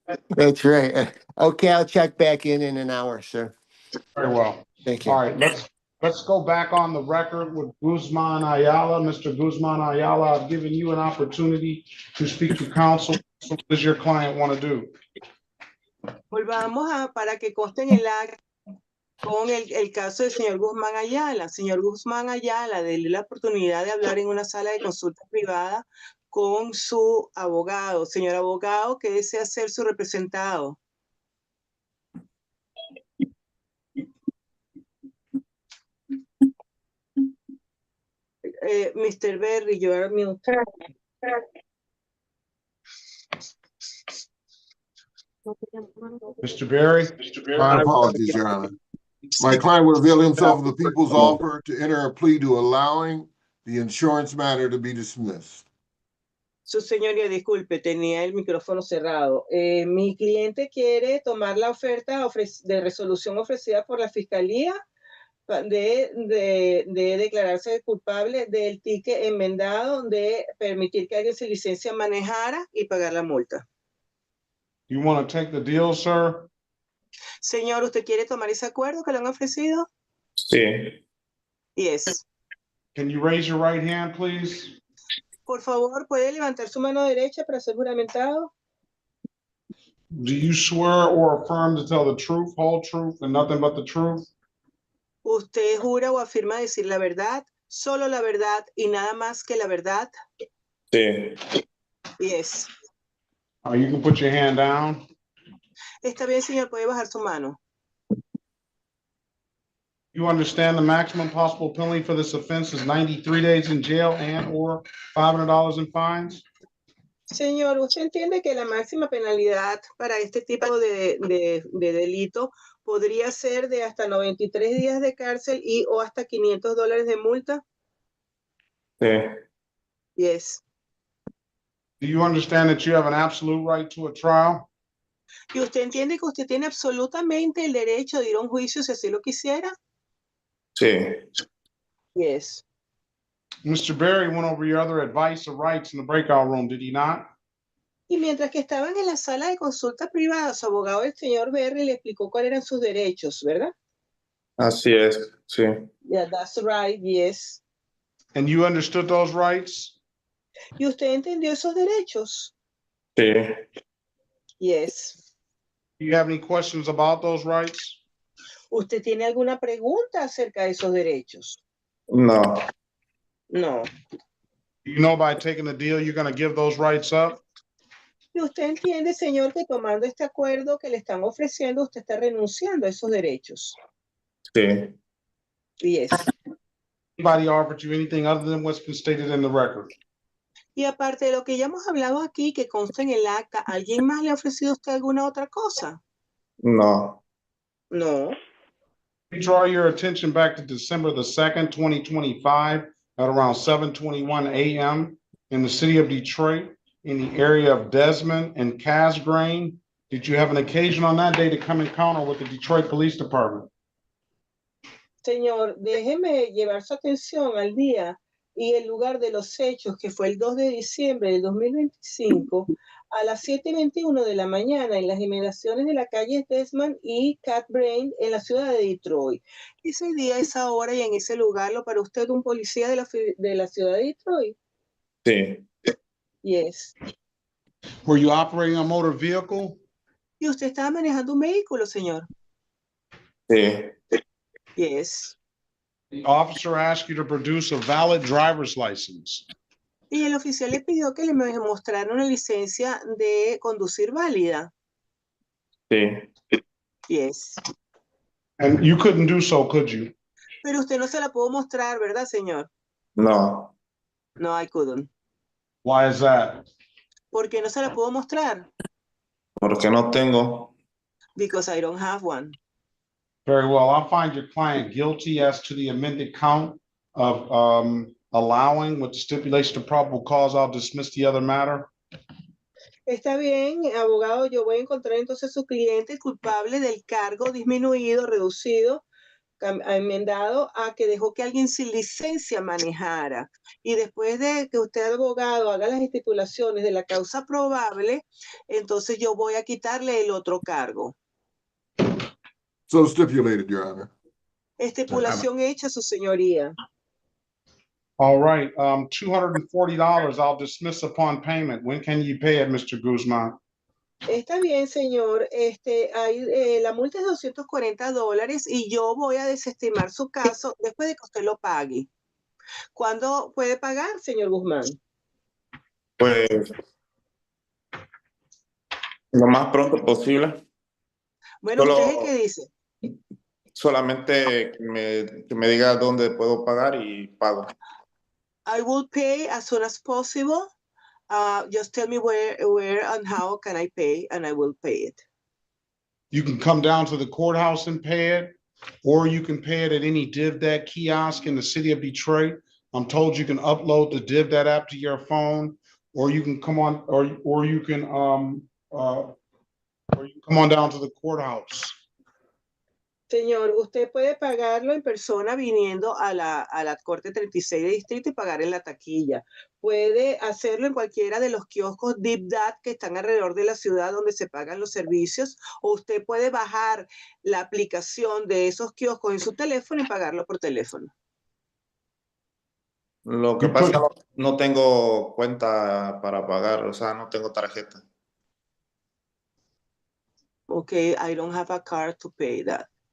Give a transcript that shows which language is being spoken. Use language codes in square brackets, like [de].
[en] That's right. Okay, I'll check back in an hour, sir. Very well. Thank you. All right, let's go back on the record with Guzman Ayala. Mr. Guzman Ayala, I've given you an opportunity to speak to counsel. What does your client want to do? [es] Volvamos para que conste en el acta con el caso del señor Guzmán Ayala. Señor Guzmán Ayala, déle la oportunidad de hablar en una sala de consulta privada con su abogado. Señor abogado, ¿qué desea ser su representado? [en] Mr. Berry, you are mute. Mr. Berry? My apologies, Your Honor. My client will avail himself of the people's offer to enter a plea to allowing the insurance matter to be dismissed. [es] Su señoría, disculpe, tenía el micrófono cerrado. Mi cliente quiere tomar la oferta de resolución ofrecida por la fiscalía de declararse culpable del ticket enmendado de permitir que alguien sin licencia manejara y pagar la multa. [en] You want to take the deal, sir? [es] Señor, ¿usted quiere tomar ese acuerdo que le han ofrecido? Sí. [en] Yes. Can you raise your right hand, please? [es] Por favor, ¿puede levantar su mano derecha para ser juramentado? [en] Do you swear or affirm to tell the truth, whole truth, and nothing but the truth? [es] ¿Usted jura o afirma decir la verdad, solo la verdad y nada más que la verdad? Sí. [en] Yes. You can put your hand down. [es] Está bien, señor, puede bajar su mano. [en] You understand the maximum possible penalty for this offense is 93 days in jail and or $500 in fines? [es] Señor, ¿usted entiende que la máxima penalidad para este tipo de delito podría ser de hasta 93 días de cárcel y o hasta $500 de multa? Sí. [en] Yes. Do you understand that you have an absolute right to a trial? [es] ¿Y usted entiende que usted tiene absolutamente el derecho de ir a un juicio si así lo quisiera? Sí. [en] Yes. Mr. Berry went over your other advice or rights in the breakout room, did he not? [es] Y mientras que estaban en la sala de consulta privada, su abogado, el señor Berry, le explicó cuáles eran sus derechos, ¿verdad? Así es. Sí. [en] Yeah, that's right, yes. And you understood those rights? [es] ¿Y usted entendió esos derechos? Sí. [en] Yes. Do you have any questions about those rights? [es] ¿Usted tiene alguna pregunta acerca de esos derechos? No. [en] No. You know by taking the deal, you're going to give those rights up? [es] ¿Y usted entiende, señor, que tomando este acuerdo que le están ofreciendo, usted está renunciando a esos derechos? Sí. [en] Yes. Anybody offered you anything other than what's been stated in the record? [es] Y aparte de lo que ya hemos hablado aquí, que consta en el acta, ¿alguien más le ha ofrecido a usted alguna otra cosa? No. [en] No. Draw your attention back to December the 2nd, 2025 at around 7:21 a.m. in the city of Detroit in the area of Desmond and Casgrain. Did you have an occasion on that day to come encounter with the Detroit Police Department? [es] Señor, déjeme llevar su atención al día y el lugar de los hechos, que fue el 2 de diciembre del 2025, a las 7:21 de la mañana en las inmediaciones de la calle Desmond y Casgrain en la ciudad de Detroit. Ese día, esa hora y en ese lugar, ¿lo para usted un policía de la ciudad de Detroit? Sí. [en] Yes. Were you operating a motor vehicle? [es] ¿Y usted estaba manejando un vehículo, señor? Sí. [en] Yes. The officer asked you to produce a valid driver's license. [es] Y el oficial le pidió que le mostrara una licencia de conducir válida. Sí. [en] Yes. And you couldn't do so, could you? [es] Pero usted no se la pudo mostrar, ¿verdad, señor? No. [en] No, I couldn't. Why is that? [es] ¿Por qué no se la pudo mostrar? Porque no tengo. [en] Because I don't have one. Very well. I'll find your client guilty as to the amended count of allowing with the stipulation of probable cause. I'll dismiss the other matter. [es] Está bien, abogado, yo voy a encontrar entonces a su cliente culpable del cargo disminuido, reducido, enmendado a que dejó que alguien sin licencia manejara. Y después de que usted, abogado, haga las estipulaciones de la causa probable, entonces yo voy a quitarle el otro cargo. [en] So stipulated, Your Honor. [es] Estipulación hecha, su señoría. [en] All right, $240 I'll dismiss upon payment. When can you pay it, Mr. Guzman? [es] Está bien, señor. La multa es $240 y yo voy a desestimar su caso después de que usted lo pague. ¿Cuándo puede pagar, señor Guzmán? Pues lo más pronto posible. Bueno, Solo- ¿usted es el que dice? Solamente que me diga dónde puedo pagar y pago. [en] I will pay as soon as possible. Just tell me where and how can I pay, and I will pay it. You can come down to the courthouse and pay it, or you can pay it at any DivDat kiosk in the city of Detroit. I'm told you can upload the DivDat app to your phone, or you can come on, or you can come on down to the courthouse. [es] Señor, usted puede pagarlo en persona viniendo a la Corte 36 de Distrito y pagar en la taquilla. Puede hacerlo en cualquiera de los kioscos DivDat que están alrededor de la ciudad donde se pagan los servicios, o usted puede bajar la aplicación de esos kioscos en su teléfono y pagarlo por teléfono. Lo que pasa es que no tengo cuenta para pagar, o sea, no tengo tarjeta. [en] Okay, I don't have a card to pay that.